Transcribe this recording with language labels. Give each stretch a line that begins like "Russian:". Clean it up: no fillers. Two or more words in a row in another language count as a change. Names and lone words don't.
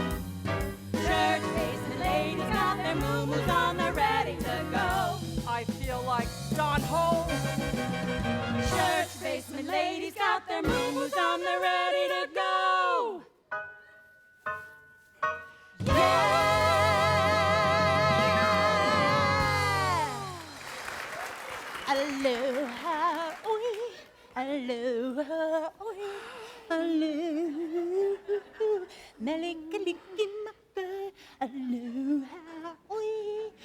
English: Church basement ladies got their moo-moos on, they're ready to go. I feel like Don Ho. Church basement ladies got their moo-moos on, they're ready to go. Yeah!
Hawaiian: Aloha, oi, aloha, oi, aloha, melikaliki maka, aloha, oi.